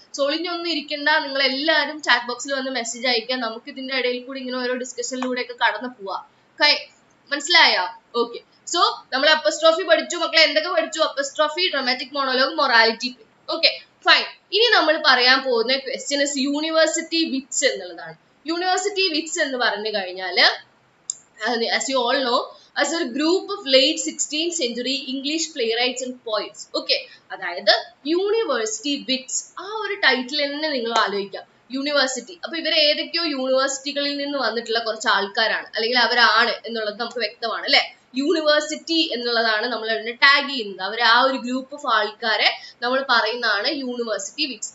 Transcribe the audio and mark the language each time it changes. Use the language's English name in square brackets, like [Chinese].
[Malayalam] So ഒളിഞ്ഞൊന്നും ഇരിക്കണ്ട, നിങ്ങൾ എല്ലാവരും ചാറ്റ് ബോക്സിൽ വന്ന് മെസ്സേജ് അയക്കാം. നമുക്ക് ഇതിന്റെ ഇടയിൽ കൂടി ഇങ്ങനെ ഓരോ ഡിസ്കഷനിലൂടെ ഒക്കെ കടന്നു പോവാം. മനസ്സിലായോ? ഓക്കെ, സോ നമ്മൾ അപ്പോസ്ട്രോഫി പഠിച്ചു മക്കളെ. എന്തൊക്കെ പഠിച്ചു? Apostrophe, dramatic monologue, morality play. Okay fine. ഇനി നമ്മൾ പറയാൻ പോകുന്ന ക്വസ്റ്റ്യൻ യൂണിവേഴ്സിറ്റി വിറ്റ്സ് എന്നുള്ളതാണ്. യൂണിവേഴ്സിറ്റി വിറ്റ്സ് എന്ന് പറഞ്ഞു കഴിഞ്ഞാല് [English] as you all know as a group of late 16th century English playwrights and poets. [Malayalam] Okay, അതായത് യൂണിവേഴ്സിറ്റി വിറ്റ്സ് ആ ഒരു ടൈറ്റിൽ തന്നെ നിങ്ങൾ ആലോചിക്കാം. യൂണിവേഴ്സിറ്റി, അപ്പൊ ഇവർ ഏതൊക്കെയോ യൂണിവേഴ്സിറ്റികളിൽ നിന്ന് വന്നിട്ടുള്ള കുറച്ച് ആൾക്കാരാണ്, അല്ലെങ്കിൽ അവരാണ് എന്നുള്ളത് നമുക്ക് വ്യക്തമാണ് അല്ലെ. യൂണിവേഴ്സിറ്റി എന്നുള്ളതാണ് നമ്മൾ അതിനെ ടാഗ് ചെയ്യുന്നത്. അവർ ആ ഒരു ഗ്രൂപ്പ് ഓഫ് ആൾക്കാരെ നമ്മൾ പറയുന്നതാണ് യൂണിവേഴ്സിറ്റി വിറ്റ്സ്.